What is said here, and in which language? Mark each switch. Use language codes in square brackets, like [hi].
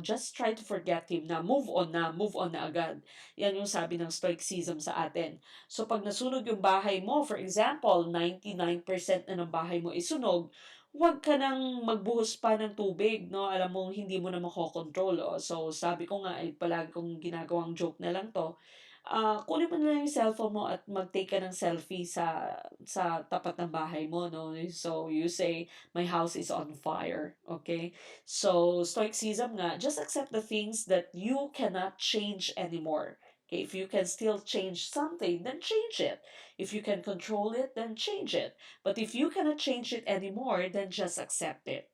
[en] Just try to forget him [tl] na move on na agad. Yan yung sabi ng Stoicism sa atin. So, pag nasunog yung bahay mo, for example, 99% na ng bahay mo isunog, huwag ka nang magbuhos pa ng tubig, no? Alam mo, hindi mo na makokontrol. Oh. So, sabi ko nga, palagi kong ginagawang joke na lang to. Kunin mo na lang yung cellphone mo at mag-take ka ng selfie sa tapat ng bahay mo, no? [en] So, you say, my house is on fire, okay? So, Stoicism nga, just accept the things that you cannot change anymore. Okay, if you can still change something, then change it. If you can control it, then change it. But if you cannot change it anymore, then just accept it.